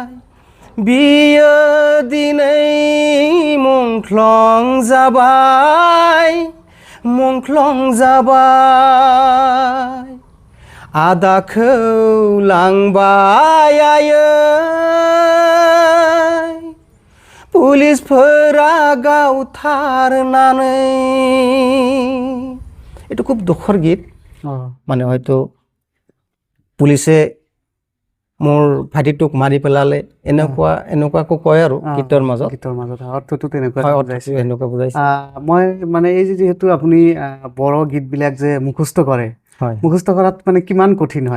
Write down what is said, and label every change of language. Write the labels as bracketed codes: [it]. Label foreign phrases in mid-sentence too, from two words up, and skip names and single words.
[brx] बियो दिनै मुंख्लं जाबाय, मुंख्लं जाबाय। आदाखौ लांबाय पुलिसफोरा गावथारनानै। [as] এইটো খুব দুখৰ গীত, মানে হয়তো পুলিচে মোৰ ভাইটিটোক মাৰি পেলালে এনেকুৱাকো কয় আৰু গীতৰ মাজত। অৰ্থটো তেনেকুৱা এনেকুৱা বুজাইছে। মই মানে এই যিহেতু আপুনি বড়ো গীতবিলাক যে মুখস্থ কৰে, মুখস্থ কৰাত মানে কিমান কঠিন হয়?